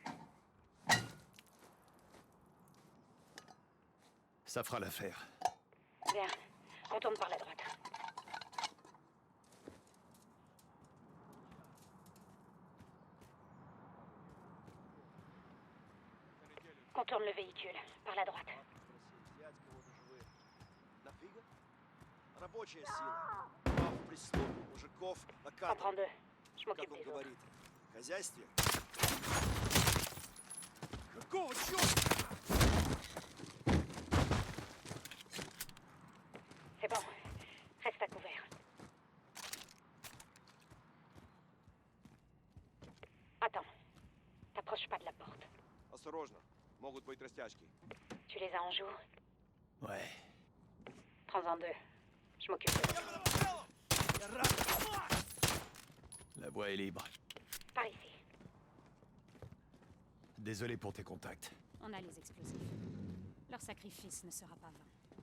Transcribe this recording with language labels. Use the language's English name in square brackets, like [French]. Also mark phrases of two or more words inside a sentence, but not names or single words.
[French] Ça fera l'affaire. Bien. On tourne par la droite. Contourne le véhicule, par la droite. [Russian] Рабочая сила. Прав прислугу, мужиков на [French] On [Russian] кадрах, [French] prend deux. Je [Russian] как [French] m'occupe [Russian] он [French] des autres. [Russian] говорит. В хозяйстве. Какого черта? [French] C'est bon. Reste à couvert. Attends. T'approches pas de la porte. [Russian] Осторожно, могут быть растяжки. [French] Tu les as en joue. Ouais. Prends-en deux. Je m'occupe de La voie est libre. Par ici. Désolé pour tes contacts. On a les explosifs. Leur sacrifice ne sera pas vain.